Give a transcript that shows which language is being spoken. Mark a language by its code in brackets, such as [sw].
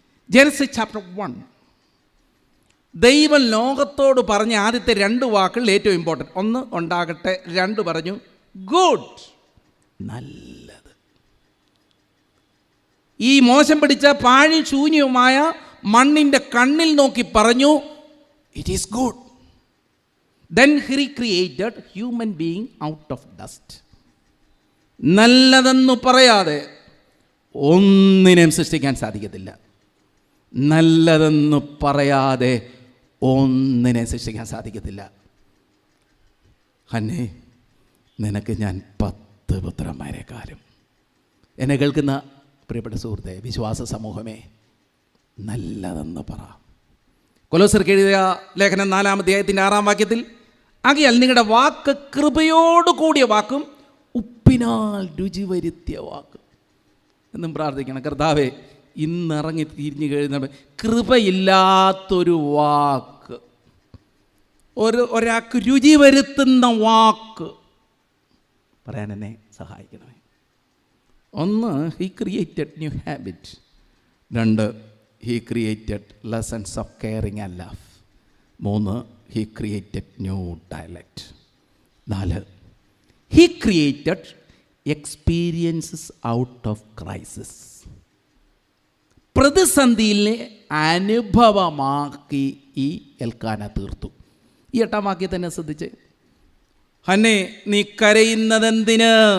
[ml] Genesis chapter 1, ദൈവം ലോകത്തോട് പറഞ്ഞ ആദ്യത്തെ 2 വാക്കുകൾ ഏറ്റവും ഇമ്പോർട്ടൻറ്റ്. 1 ഉണ്ടാകട്ടെ, 2 പറഞ്ഞു ഗുഡ്, നല്ലത്. ഈ മോശം പിടിച്ച പാഴും ശൂന്യവുമായ മണ്ണിൻ്റെ കണ്ണിൽ നോക്കി പറഞ്ഞു, [en] It is good. Then he created human being out of dust. [ml] നല്ലതെന്ന് പറയാതെ ഒന്നിനെയും സൃഷ്ടിക്കാൻ സാധിക്കത്തില്ല. നല്ലതെന്ന് പറയാതെ ഒന്നിനെ സൃഷ്ടിക്കാൻ സാധിക്കത്തില്ല. ഹന്നേ, നിനക്ക് ഞാൻ 10 പുത്രന്മാരെക്കാളും. എന്നെ കേൾക്കുന്ന പ്രിയപ്പെട്ട സുഹൃത്തെ, വിശ്വാസ സമൂഹമേ, നല്ലതെന്ന് പറ. കൊലോസ്യർക്ക് എഴുതിയ ലേഖനം 4-ാം അധ്യായത്തിൻ്റെ 6-ാം വാക്യത്തിൽ, ആകയാൽ നിങ്ങളുടെ വാക്ക് കൃപയോട് കൂടിയ വാക്കും ഉപ്പിനാൽ രുചി വരുത്തിയ വാക്കും എന്നും പ്രാർത്ഥിക്കണം. കർത്താവേ, ഇന്നിറങ്ങി തിരിഞ്ഞു കഴിയുന്ന കൃപയില്ലാത്തൊരു വാക്ക്, ഒരാൾക്ക് രുചി വരുത്തുന്ന വാക്ക് പറയാൻ എന്നെ സഹായിക്കണമേ. [en] 1, he created new habit. 2, he created lessons of caring and love. 3, he created new dialect. 4, he created experiences out of crisis. [ml] പ്രതിസന്ധിയിലെ അനുഭവമാക്കി ഈ എൽക്കാന തീർത്തു. ഈ 8-ാം വാക്യത്തെ തന്നെ ശ്രദ്ധിച്ച്, ഹന്നേ, നീ കരയുന്നതെന്തിന്?